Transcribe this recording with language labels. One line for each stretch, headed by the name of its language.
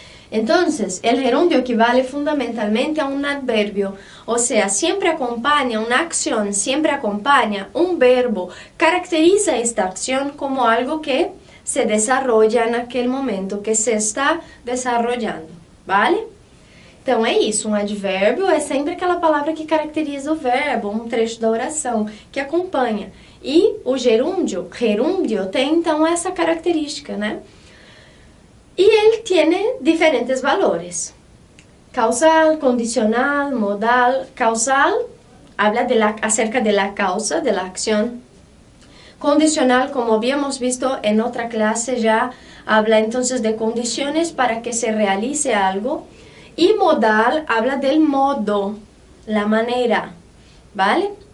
Spanish: Entonces, el gerundio equivale fundamentalmente a un adverbio, o sea, siempre acompaña una acción, siempre acompaña un verbo, caracteriza esta acción como algo que se desarrolla en aquel momento, que se está desarrollando, ¿vale?
Portuguese: Então é isso, um advérbio é sempre aquela palavra que caracteriza o verbo, um trecho da oração, que acompanha. E o gerúndio tem então essa característica, né? E ele tem diferentes valores. Causal, condicional, modal.
Spanish: Causal habla acerca de la causa, de la acción. Condicional, como habíamos visto en otra clase, ya habla entonces de condiciones para que se realice algo. Y modal habla del modo, la manera, ¿vale?